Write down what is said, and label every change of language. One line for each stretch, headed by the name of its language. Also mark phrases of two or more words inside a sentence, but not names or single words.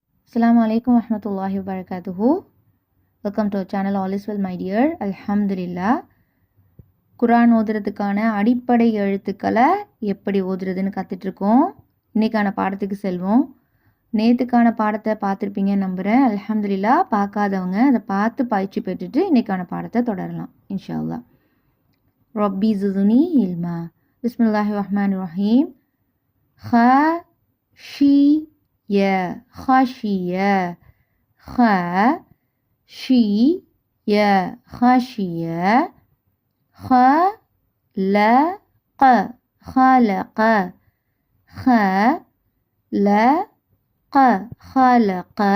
Arabic: السلام عليكم ورحمة الله وبركاته.
English: Welcome to our channel. All is well, my dear. Alhamdulillah.
Tamil: குரான் ஓதுறதுக்கான அடிப்படை எழுத்துக்களை எப்படி ஓதுறதுன்னு கற்றுட்ருக்கோம். இன்றைக்கான பாடத்துக்கு செல்வோம். நேற்றுக்கான பாடத்தை பார்த்துருப்பீங்கன்னு நம்புகிறேன். அல்ஹம்துலில்லா. பார்க்காதவங்க அதை பார்த்து பயிற்சி பெற்றுட்டு இன்றைக்கான பாடத்தை தொடரலாம்
Arabic: إن شاء الله. ربي زدني علما بسم الله الرحمن الرحيم. خشية خشية خشية خشية خلق خلق خلق خلق